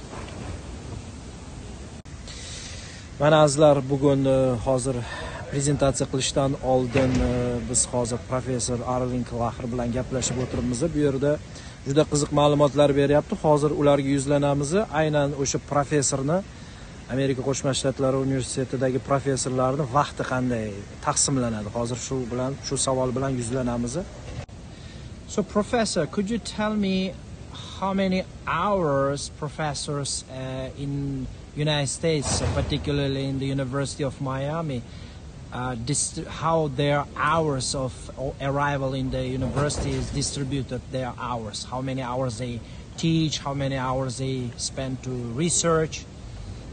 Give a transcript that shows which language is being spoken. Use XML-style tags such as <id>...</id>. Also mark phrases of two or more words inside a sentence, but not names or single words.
<uz>Mana azizlar, bugun hozir prezentatsiya qilishdan oldin biz hozir professor Arvin Klaxer bilan gaplashib o'tiribmiz. Bu yerda juda qiziq ma'lumotlar beryapti. Hozir ularga yuzlanamiz. Aynan o'sha professorni, Amerika Qo'shma Shtatlari universitetidagi professorlarning vaqti qanday taqsimlanadi? Hozir shu savol bilan yuzlanamiz.</uz> <en>So professor, could you tell me how many hours professors in United States, particularly in the University of Miami, how their hours of arrival in the university is distributed, their hours, how many hours they teach, how many hours they spend to research,</en>